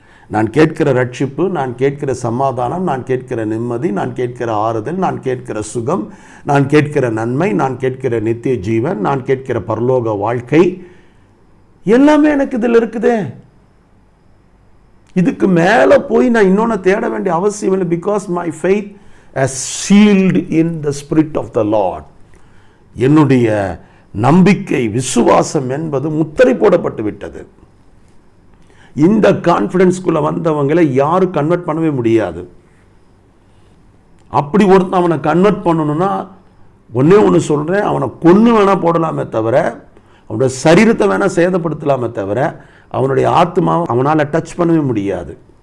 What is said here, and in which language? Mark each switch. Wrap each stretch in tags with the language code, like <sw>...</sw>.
<ta>நான் கேட்கிற ரட்சிப்பு, நான் கேட்கிற சமாதானம், நான் கேட்கிற நிம்மதி, நான் கேட்கிற ஆறுதல், நான் கேட்கிற சுகம், நான் கேட்கிற நன்மை, நான் கேட்கிற நித்திய ஜீவன், நான் கேட்கிற பரலோக வாழ்க்கை, எல்லாமே எனக்கு இதில் இருக்குதே. இதுக்கு மேலே போய் நான் இன்னொன்று தேட வேண்டிய அவசியம் இல்லை.</ta> <en>Because my faith as sealed in the spirit of the Lord.</en> <ta>என்னுடைய நம்பிக்கை, விசுவாசம் என்பது முத்திரை போடப்பட்டு விட்டது. இந்த கான்ஃபிடன்ஸ்குள்ள வந்தவங்களை யாரும் கன்வெர்ட் பண்ணவே முடியாது. அப்படி ஒருத்தன் அவனை கன்வெர்ட் பண்ணணும்னா ஒன்னே ஒன்று சொல்கிறேன், அவனை கொன்று வேணால் போடலாமே தவிர, அவனுடைய சரீரத்தை வேணால் சேதப்படுத்தலாமே தவிர, அவனுடைய ஆத்மாவை அவனால் டச் பண்ணவே முடியாது.</ta>